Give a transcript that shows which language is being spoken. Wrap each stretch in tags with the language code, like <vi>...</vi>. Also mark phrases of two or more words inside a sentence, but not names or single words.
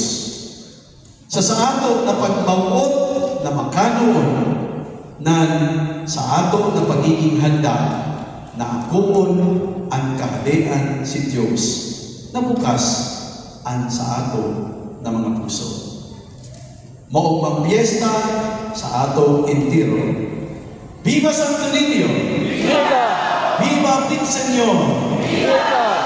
<sgd>Sa ato na pagmawot na makanuon nan sa ato na pagiging handa na akuon ang kahadian si Dios na bukas ang sa ato na mga puso. Maong magpiesta sa ato entero. Viva Santo Niño! Viva! Viva Big Señor! Viva!</sgd>